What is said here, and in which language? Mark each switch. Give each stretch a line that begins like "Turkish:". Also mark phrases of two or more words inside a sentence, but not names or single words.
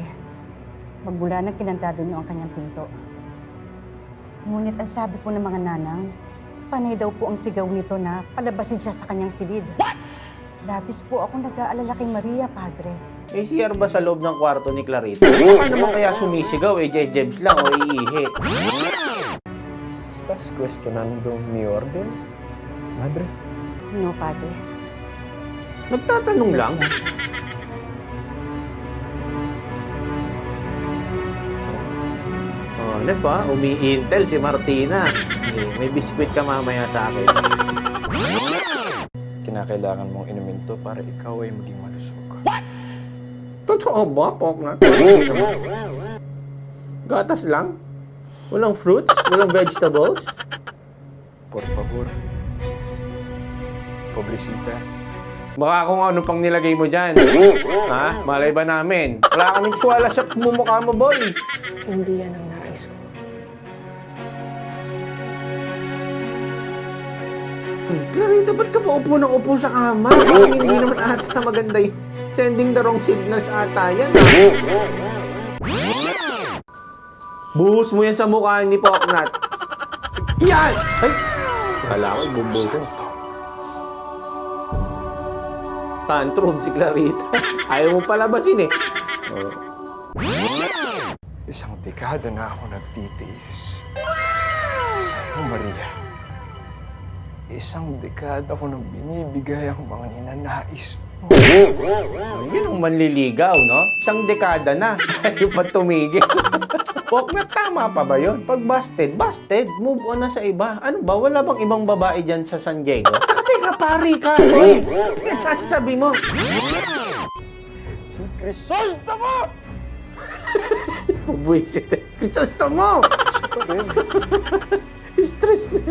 Filipino: Magmula na kinantado niyo ang kanyang pinto. Ngunit ang sabi po ng mga nanang, panay daw po ang sigaw nito na palabasin siya sa kanyang silid.
English: What?
Filipino: Labis po ako nag-aalala kay Maria, Padre. May CR ba sa loob ng kwarto ni Clarita? Baka naman kaya sumisigaw, jejebs lang o iihi.
Spanish: ¿Estás cuestionando mi orden, madre? No, Padre.
Filipino: Nagtatanong lang. Oh, ano ba? Umi-intel si Martina. May biskwit ka mamaya sa akin. Kinakailangan mong inumin to para ikaw ay maging malusog. Totoo ba, Poknat? Gatas lang? Walang fruits? Walang vegetables?
Spanish: Por favor. Pobrecita.
Filipino: Baka kung ano pang nilagay mo dyan. Ha? Malay ba namin? Wala kaming tiwala sa mumukha mo, boy. Hindi yan ang nais ko. Clarita, ba't ka pa upo ng upo sa kama? Parang hindi naman ata maganda yun.
English: Sending the wrong signals
Filipino: ata yan. Buhos mo yan sa mukha ni Poknat. Yan! Ay! Kala ko, bumbo ko. Tantrum si Clarita. Ayaw mo palabasin eh. Oh. Isang dekada na ako nagtitiis. Sa'yo, Maria. Isang dekada ko nang binibigay ang mga ninanais mo. Yun ang manliligaw, no? Isang dekada na. Ayaw pa tumigil. Poknat, tama pa ba yun? Pag busted, busted.
English: Move on
Filipino: na sa iba. Ano ba? Wala bang ibang babae dyan sa San Diego? Teka, pari ka. Uy! Yan sasabi mo. Si Crisostomo! Pabwisit. Pisosto mo! Stress na.